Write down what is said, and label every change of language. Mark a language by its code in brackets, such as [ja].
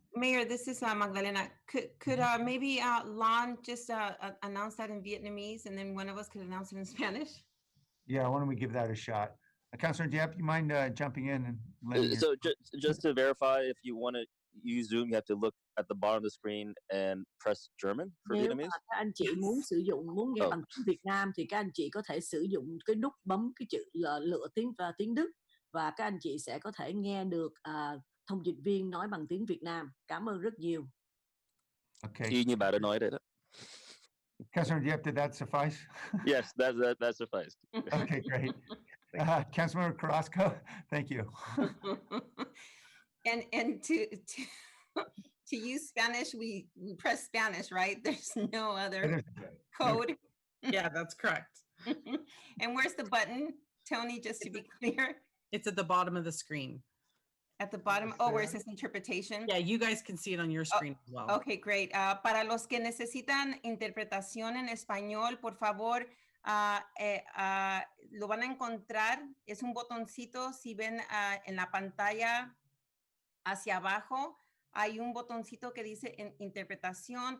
[en] Mayor, this is Magdalena. Could maybe Lon just announce that in Vietnamese, and then one of us could announce it in Spanish? Yeah, why don't we give that a shot? Councilor Diep, you mind jumping in and letting So just to verify, if you want to use Zoom, you have to look at the bottom of the screen and press German for [vi] Nếu mà [en] Vietnamese. [vi] các anh chị muốn muốn nghe bằng tiếng Việt Nam thì các anh chị có thể sử dụng cái nút bấm cái chữ là lựa tiếng Đức, và các anh chị sẽ có thể nghe được thông dịch viên nói bằng tiếng Việt Nam. Cảm ơn rất nhiều. [en] Okay. [vi] Y như bà đã nói đấy đó. [en] Councilor Diep, did that suffice? Yes, that sufficed. Okay, great. Councilmember Carrasco, thank you. And to use Spanish, we press Spanish, right? There's no other code. Yeah, that's correct. And where's the button, Tony, just to be clear? It's at the bottom of the screen. At the bottom, where it says interpretation? Yeah, you guys can see it on your screen as well. Okay, great. [es] Para los que necesitan interpretación en español, por favor, lo van a encontrar. Es un botoncito. Si ven en la pantalla hacia abajo, hay un botoncito que dice interpretación.